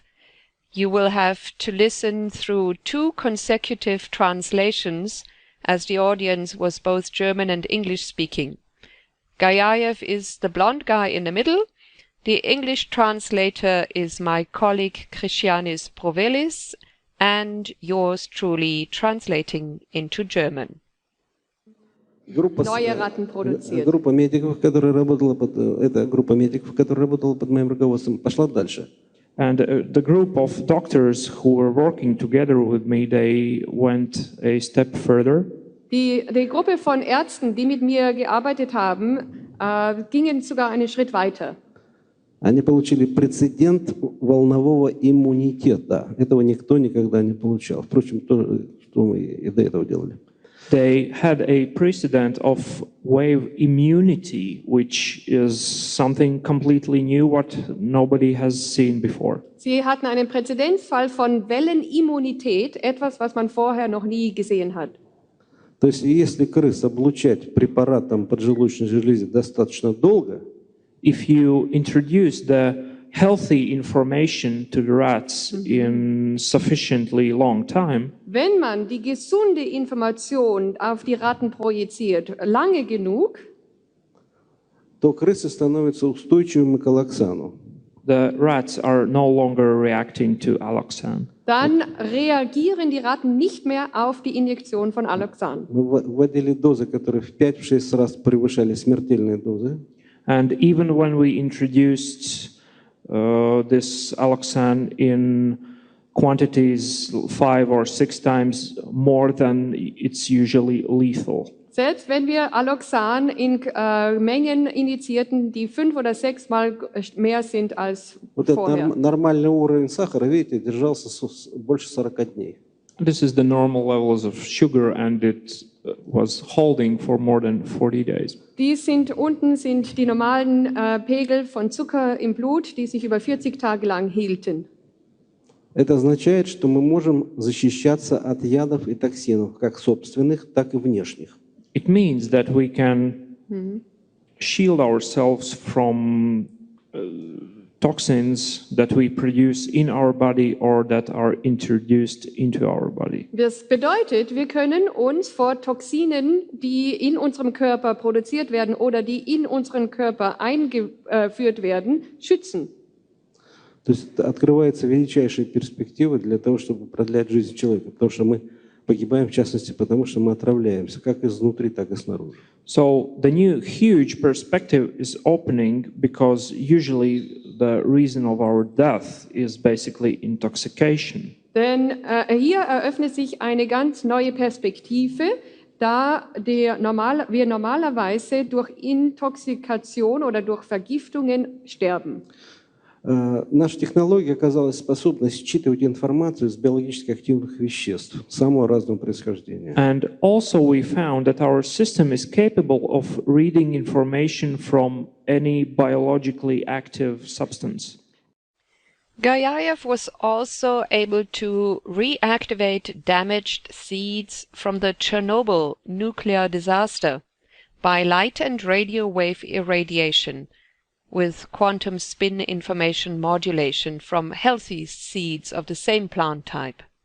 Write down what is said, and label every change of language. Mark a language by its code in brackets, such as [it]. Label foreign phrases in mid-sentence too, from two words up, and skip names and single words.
[en] You will have to listen through 2 consecutive translations, as the audience was both German and English speaking. Gajayev is the blonde guy in the middle. The English translator is my colleague Christianis Provelis, and yours truly translating into German. [de] Neue Ratten produziert. [ru] Группа медиков, которая работала под моим руководством, пошла дальше. [en] And the group of doctors who were working together with me, they went a step further. [de] Die Gruppe von Ärzten, die mit mir gearbeitet haben, gingen sogar einen Schritt weiter. [ru] Они получили прецедент волнового иммунитета. Этого никто никогда не получал. Впрочем, то, что мы и до этого делали. [en] they had a precedent of wave immunity, which is something completely new, what nobody has seen before. [de] Sie hatten einen Präzedenzfall von Wellenimmunität, etwas, was man vorher noch nie gesehen hat. [ru] То есть, если крыс облучать препаратом поджелудочной железе достаточно долго, [en] if you introduce the healthy information to the rats in sufficiently long time, [de] wenn man die gesunde Information auf die Ratten projiziert, lange genug, [ru] то крысы становятся устойчивыми к аллоксану. [en] The rats are no longer reacting to alloxan. [de] Dann reagieren die Ratten nicht mehr auf die Injektion von Alloxan. [ru] Мы вводили дозы, которые в 5-6 раз превышали смертельные дозы. [en] And even when we introduced this alloxan in quantities 5 or 6 times more than it's usually lethal. [de] Selbst wenn wir Alloxan in Mengen injizierten, die 5 oder 6 Mal mehr sind als vorher. [ru] Нормальный уровень сахара, видите, держался больше 40 дней. [en] This is the normal levels of sugar, and it was holding for more than 40 days. [de] Unten sind die normalen Pegel von Zucker im Blut, die sich über 40 Tage lang hielten. [ru] Это означает, что мы можем защищаться от ядов и токсинов, как собственных, так и внешних. [en] It means that we can shield ourselves from toxins that we produce in our body or that are introduced into our body. [de] Das bedeutet, wir können uns vor Toxinen, die in unserem Körper produziert werden oder die in unseren Körper eingeführt werden, schützen. [ru] То есть открывается величайшая перспектива для того, чтобы продлять жизнь человека, потому что мы погибаем, в частности, потому что мы отравляемся, как изнутри, так и снаружи. [en] So the new huge perspective is opening because usually the reason of our death is basically intoxication. [de] Denn hier eröffnet sich eine ganz neue Perspektive, da wir normalerweise durch Intoxikation oder durch Vergiftungen sterben. [ru] Наша технология оказалась способна считывать информацию из биологически активных веществ самого разного происхождения. [en] And also we found that our system is capable of reading information from any biologically active substance. Gayayev was also able to reactivate damaged seeds from the Chernobyl nuclear disaster by light and radio wave irradiation, with quantum spin information modulation from healthy seeds of the same plant type.